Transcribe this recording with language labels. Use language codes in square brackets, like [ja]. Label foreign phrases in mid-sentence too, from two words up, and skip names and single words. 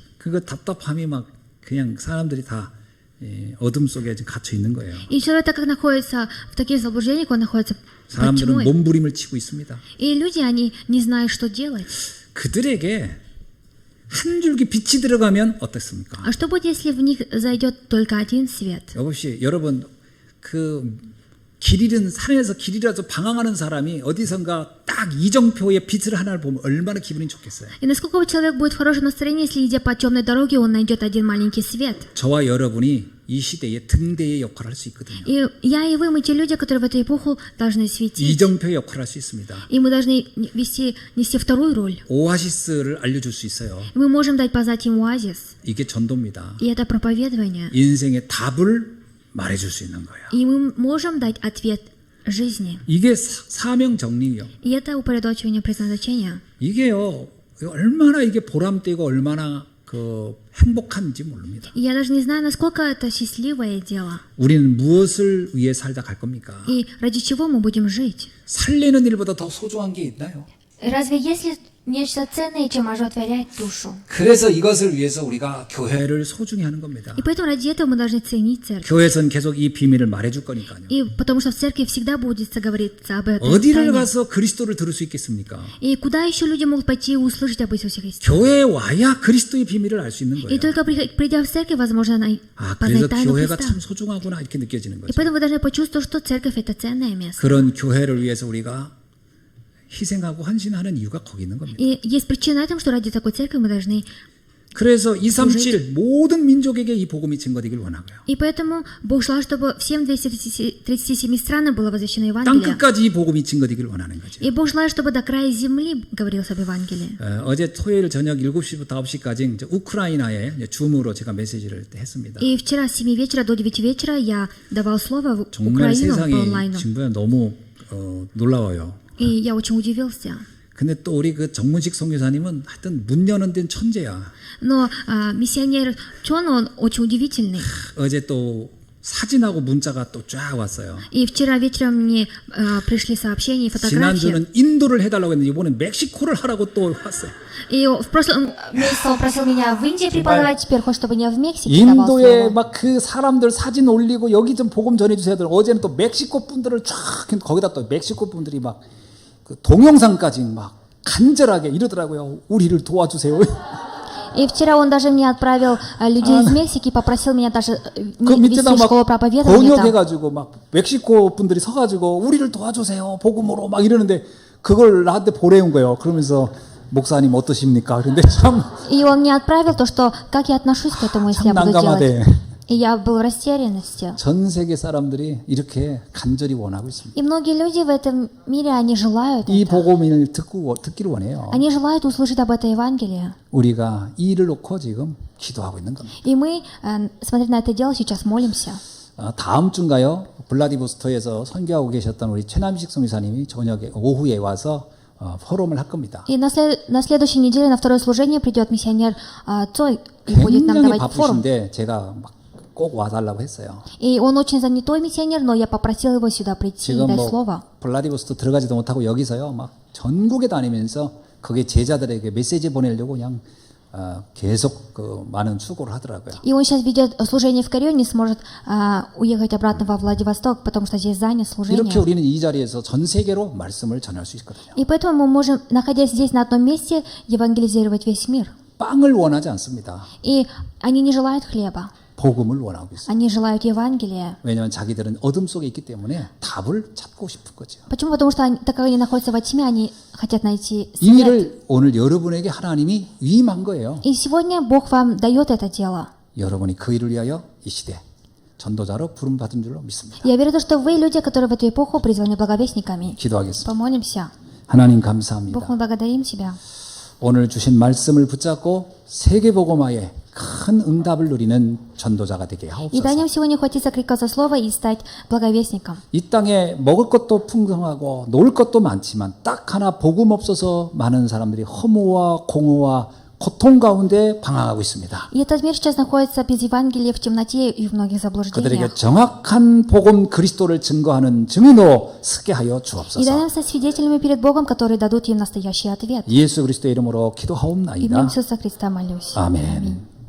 [ko] 그거 답답함이 막 그냥 사람들이 다 어둠 속에 지금 갇혀 있는 거예요. [ru] И человек, так как находится в таких заблуждениях, он находится под [ko] 사람들은 [ru] тьмой. [ko] 몸부림을 치고 있습니다. [ru] И люди, они не знают, что делать. [ko] 그들에게 한 줄기 빛이 들어가면 어떻습니까? [ru] А что будет, если в них зайдет только один свет? [ko] 여보시 여러분 그 길 잃은 산에서 길 잃어서 방황하는 사람이 어디선가 딱 이정표의 빛을 하나를 보면 얼마나 기분이 좋겠어요. [ru] И насколько человек будет в хорошем настроении, если, идя по темной дороге, он найдет один маленький свет? [ko] 저와 여러분이 이 시대의 등대의 역할을 할 수 있거든요. [ru] И я и вы, мы те люди, которые в эту эпоху должны светить. [ko] 이정표의 역할을 할 수 있습니다. [ru] И мы должны нести вторую роль. [ko] 오아시스를 알려줄 수 있어요. [ru] Мы можем дать познать им оазис. [ko] 이게 전도입니다. [ru] И это проповедование. [ko] 인생의 답을 말해줄 수 있는 거예요. [ru] И мы можем дать ответ жизни. [ko] 이게 사명 정리요. [ru] И это упорядочивание предназначения. [ko] 이게요. 얼마나 이게 보람되고 얼마나 그 행복한지 모릅니다. [ru] И я даже не знаю, насколько это счастливое дело. [ko] 우리는 무엇을 위해 살다 갈 겁니까? [ru] И ради чего мы будем жить. [ko] 살리는 일보다 더 소중한 게 있나요? [ru] Разве есть ли нечто ценное, чем оживотворять душу? [ko] 그래서 이것을 위해서 우리가 교회를 소중히 하는 겁니다. [ru] И поэтому ради этого мы должны ценить церковь. [ko] 교회에서는 계속 이 비밀을 말해줄 거니까요. [ru] И потому что в церкви всегда будет говориться об этом. [ko] 어디를 [ru] тайне. [ko] 가서 그리스도를 들을 수 있겠습니까? [ru] И куда еще люди могут пойти и услышать об Иисусе Христе? [ko] 교회에 와야 그리스도의 비밀을 알 수 있는 [ru] И [ko] 거예요. [ru] только придя в церковь, возможно, [ko] 아, [ru] познать [ko] 그래서 [ru] тайну [ko] 교회가 [ru] Христа. [ko] 참 소중하구나 이렇게 느껴지는 [ru] И [ko] 거죠. [ru] поэтому вы должны почувствовать, что церковь это ценное место. [ko] 그런 교회를 위해서 우리가 희생하고 헌신하는 이유가 거기 있는 겁니다. [ru] И есть причина этому, что ради такой церкви мы должны. [ko] 그래서 237 모든 민족에게 이 복음이 증거되길 원하고요. [ru] И поэтому Бог желал, чтобы всем 237 странам было возвещено [ko] 땅 [ru] Евангелие. [ko] 끝까지 이 복음이 증거되길 원하는 거죠. [ru] И Бог желает, чтобы до края земли говорилось об Евангелии. [ko] 어제 토요일 저녁 7시부터 9시까지 이제 우크라이나에 이제 줌으로 제가 메시지를 했습니다. [ru] И вчера с 7 вечера до 9 вечера я давал слово в [ko] 정말 [ru] Украину по [ko] 세상이 [ru] онлайну. [ko] 지금 너무 놀라워요. [ru] И я очень удивился. [ko] 근데 또 우리 그 정문식 선교사님은 하여튼 문 여는 데는 천재야. [ru] Но миссионер Чон, он очень удивительный. [ko] 어제 또 사진하고 문자가 또 쫙 왔어요. [ru] И вчера вечером мне пришли сообщения и фотографии. [ko] 지난주는 인도를 해달라고 했는데 이번엔 멕시코를 하라고 또 왔어요. [ru] И в прошлом месяце он просил меня в Индии преподавать, теперь хочет, чтобы я в Мексике давал [ko] 인도에 [ru] слово. [ko] 막 그 사람들 사진 올리고 여기 좀 복음 전해주세요. 어제는 또 멕시코 분들을 쫙 거기다 또 멕시코 분들이 막 그 동영상까지 막 간절하게 이러더라고요. 우리를 도와주세요. [ru] И вчера он даже мне отправил людей из Мексики, попросил меня даже [ko] 그 [ru] вести [ko] 밑에다 막 [ru] школу проповедования там. [ko] 번역해가지고 막 멕시코 분들이 서가지고 우리를 도와주세요. 복음으로 막 이러는데 그걸 나한테 보내온 거예요. 그러면서 목사님 어떠십니까? 그런데 참 [ru] И он мне отправил то, что как я отношусь к этому, если я буду [ko] 난감하대. [ru] делать. И я был в растерянности. [ko] 전 세계 사람들이 이렇게 간절히 원하고 있습니다. [ru] И многие люди в этом мире, они желают [ko] 이 [ru] это. [ko] 복음을 듣기를 원해요. [ru] Они желают услышать об этой Евангелии. [ko] 우리가 이 일을 놓고 지금 기도하고 있는 겁니다. [ru] И мы, смотря на это дело, сейчас молимся. [ko] 다음 주인가요? 블라디보스토크에서 선교하고 계셨던 우리 최남식 선교사님이 저녁에 오후에 와서 포럼을 할 겁니다. [ru] И на следующей неделе, на второе служение, придет миссионер Цой и будет нам [ko] 굉장히 [ru] давать форум. [ko] 바쁘신데 제가 막 꼭 와달라고 했어요. [ru] И он очень занятой миссионер, но я попросил его сюда прийти и [ko] 지금 [ru] дать [ko] 뭐 [ru] слово. [ko] 블라디보스토크 들어가지도 못하고 여기서요 막 전국에 다니면서 거기 제자들에게 메시지 보내려고 그냥 계속 그 많은 수고를 하더라고요. [ru] И он сейчас ведет служение в Корее, не сможет уехать обратно во Владивосток, потому что здесь занят [ko] 이렇게 [ru] служением. [ko] 우리는 이 자리에서 전 세계로 말씀을 전할 수 있거든요. [ru] И поэтому мы можем, находясь здесь на одном месте, евангелизировать весь мир. [ko] 빵을 원하지 않습니다. [ru] И они не желают хлеба, [ko] 복음을 원하고 있어요. [ru] они желают Евангелия. [ko] 왜냐하면 자기들은 어둠 속에 있기 때문에 답을 찾고 싶은 거죠. [ru] Почему? Потому что так как они находятся во тьме, они хотят найти [ko] 이 [ru] свет. [ko] 일을 오늘 여러분에게 하나님이 위임한 거예요. [ru] И сегодня Бог вам дает это дело. [ko] 여러분이 그 일을 위하여 이 시대 전도자로 부름받은 줄로 믿습니다. [ru] Я верю, что вы люди, которые в эту эпоху призваны благовестниками. [ko] 기도하겠습니다. [ru] Помолимся. [ko] 하나님 [ru] Бог, [ko] 감사합니다. [ru] мы благодарим Тебя. [ko] 오늘 주신 말씀을 붙잡고 세계복음화에 큰 응답을 누리는 전도자가 되게 [ru] И [ko] 하옵소서. [ru] дай нам сегодня ухватиться крика за слово и стать благовестником. [ko] 이 땅에 먹을 것도 풍성하고 놀 것도 많지만 딱 하나 복음 없어서 많은 사람들이 허무와 공허와 고통 가운데 방황하고 있습니다. [ru] И этот мир сейчас находится без Евангелия в темноте и в многих [ko] 그들에게 [ru] заблуждениях. [ko] 정확한 복음 그리스도를 증거하는 증인으로 서게 하여 [ru] И дай [ko] 주옵소서. [ru] нам стать свидетелями перед Богом, которые дадут им настоящий ответ. [ko] 예수 그리스도의 이름으로 기도하옵나이다. [ru] Именем Иисуса Христа молюсь. [ko] 아멘.